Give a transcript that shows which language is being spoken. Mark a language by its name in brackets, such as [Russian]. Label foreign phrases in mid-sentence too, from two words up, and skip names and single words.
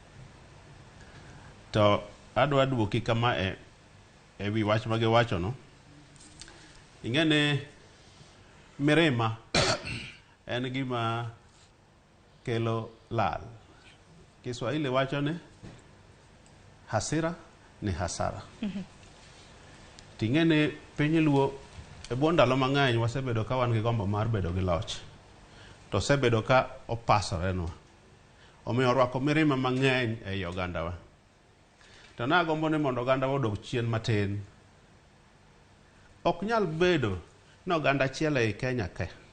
[Luo (Kenya and Tanzania)] To adwa duoki kama e wi wach ma giwacho no. Ing'ene mirima en gima kelo lal. Kiswahili wacho ne [Swahili] hasira ni hasara. [Luo (Kenya and Tanzania)] Ting'ene piny Luo e bwo ndalo mang'eny wasebedo ka wan gi gombo mar bedo gi loch. To sebedo ka opasorenwa. Omiyo orwako mirima mang'eny ei ogandawa. To nagombo ni mondo ogandawa odog chien matin. Ok nyal bedo ni oganda achiel ei Kenya ke.